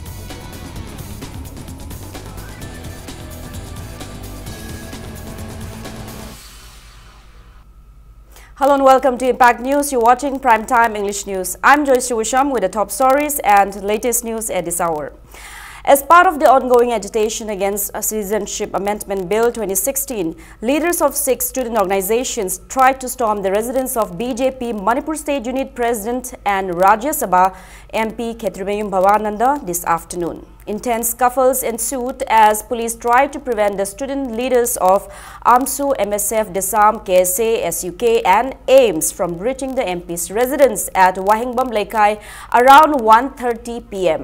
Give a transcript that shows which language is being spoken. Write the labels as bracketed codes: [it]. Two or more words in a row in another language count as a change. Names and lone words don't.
[en] Hello and welcome to Impact News. You're watching Primetime English News. I'm Joyce Chuwisham with the top stories and latest news at this hour. As part of the ongoing agitation against a Citizenship Amendment Bill 2016, leaders of 6 student organizations tried to storm the residence of BJP Manipur State Unit President and Rajya Sabha MP Khetrumeyum Bhavananda this afternoon. Intense scuffles ensued as police tried to prevent the student leaders of AMSU, MSF, Desam, KSA, SUK and AIMS from reaching the MP's residence at Wahingbam Lekai around 1:30 p.m.